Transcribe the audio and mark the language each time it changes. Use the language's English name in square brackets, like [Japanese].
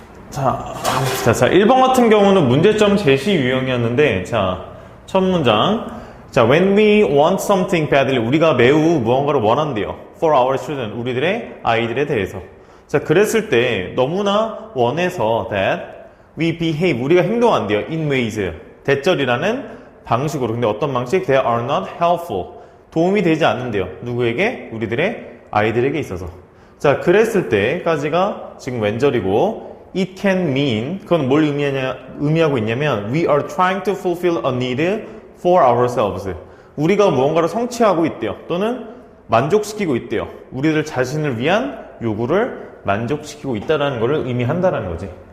[Korean] 자, 1번 같은 경우는 문제점 제시 유형이었는데, 자, 첫 문장. 자, [English] when we want something badly, [Korean] 우리가 매우 무언가를 원한대요. [English] for our children, [Korean] 우리들의 아이들에 대해서. 자, 그랬을 때 너무나 원해서 [English] that we behave, [Korean] 우리가 행동한대요. [English] in ways, [Korean] 대절이라는 방식으로. 근데 어떤 방식? [English] they are not helpful, [Korean] 도움이 되지 않는데요. 누구에게? 우리들의 아이들에게 있어서. 자, 그랬을 때까지가 지금 왼절이고, [English] it can mean, [Korean] 그건 뭘 의미하고 있냐면 [English] we are trying to fulfill a need for ourselves, [Korean] 우리가 무언가를 성취하고 있대요. 또는 만족시키고 있대요. 우리들 자신을 위한 요구를 만족시키고 있다는 것을 의미한다는 거지.